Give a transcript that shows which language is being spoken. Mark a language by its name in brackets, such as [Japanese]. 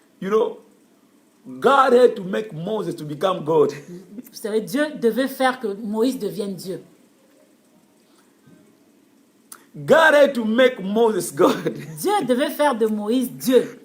[English] You know, God had to make Moses to become God. [French] Vous savez, Dieu devait faire que Moïse devienne Dieu. [English] God had to make Moses God. [French] Dieu devait faire de Moïse Dieu.